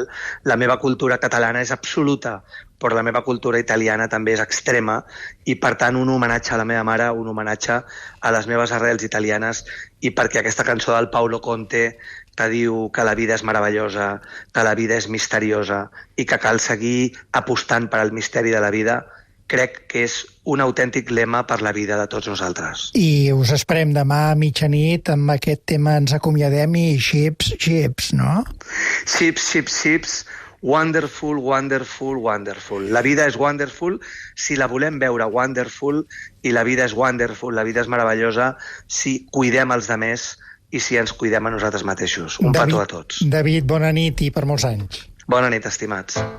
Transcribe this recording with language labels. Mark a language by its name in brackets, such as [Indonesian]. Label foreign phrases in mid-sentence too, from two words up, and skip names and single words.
[Catalan] La meva cultura catalana és absoluta, però la meva cultura italiana també és extrema, i per tant un homenatge a la meva mare, un homenatge a les meves arrels italianes, i perquè aquesta cançó del Paolo Conte que diu que la vida és meravellosa, que la vida és misteriosa i que cal seguir apostant per al misteri de la vida, crec que és un autèntic lema per la vida de tots nosaltres. I us esperem demà a mitjanit, amb aquest tema ens acomiadem, i chips, no? [English] Chips, wonderful, wonderful, wonderful. [Catalan] La vida és wonderful si la volem veure wonderful, i la vida és wonderful, la vida és meravellosa si cuidem els demés i si ens cuidem a nosaltres mateixos. Un petó a tots. David, bona nit i per molts anys. Bona nit, estimats.